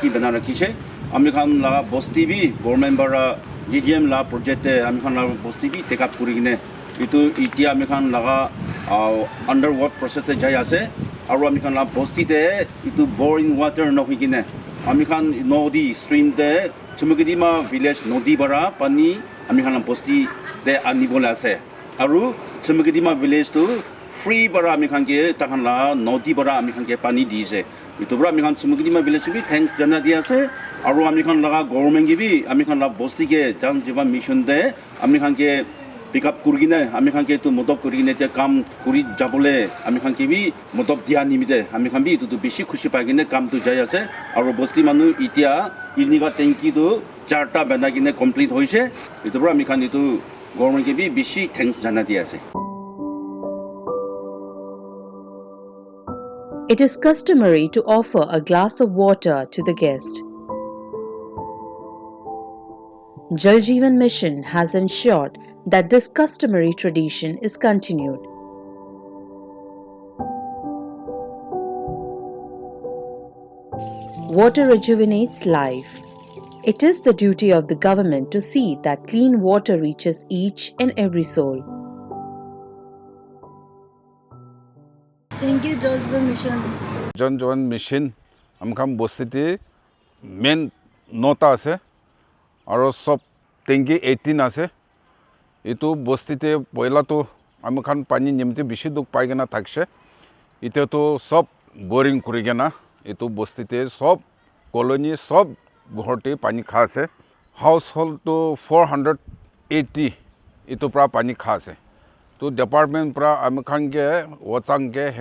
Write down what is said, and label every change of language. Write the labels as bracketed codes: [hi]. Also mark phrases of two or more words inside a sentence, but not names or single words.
[nag] bana rakhiche ami khan laga bosti bi government bara JJM la project te ami khan laga bosti bi [en] take up [nag] kuri kine itu itia ami khan laga [en] under work process [nag] te jai ase aru ami khan laga bosti te itu [en] boring water [nag] no hikine ami khan nodi stream te chumukidima village nodi bara pani ami khan bosti te anibola ase aru chumukidima village tu free bara ami khan ke takhan la nodi bara ami khan ke pani dise itu bara ami khan chumukidima village bi thanks jana dia ase aru ami khan laga government gi bi ami khan la bosti ke Jal Jeevan Mission de ami khan ke pick up kurgine ami khan ke tu modok kurgine te kam kuri jabole ami khan ke bi modok dia nimite ami khan bi tu bishi khushi pagine kam tu jai ase aru bosti manu itia iniga tanki tu charta banagine complete hoise itu bara ami khan itu government ke bi bishi thanks jana dia ase. [en] It is customary to offer a glass of water to the guest. Jal Jeevan Mission has ensured that this customary tradition is continued. Water rejuvenates life. It is the duty of the government to see that clean water reaches each and every soul. Thank you, Jal Jeevan Mission. [nag] Jal Jeevan Mission amkham bostite main nota ase aro sob tenki 18 ase itu bostite poila to amkhan pani nimte bishi duk paigena thakse ite to sob boring kurigena itu bostite sob colony sob ghorte pani khase household to 480 itu pra pani khase to department pra amkhan ke wachang ke hand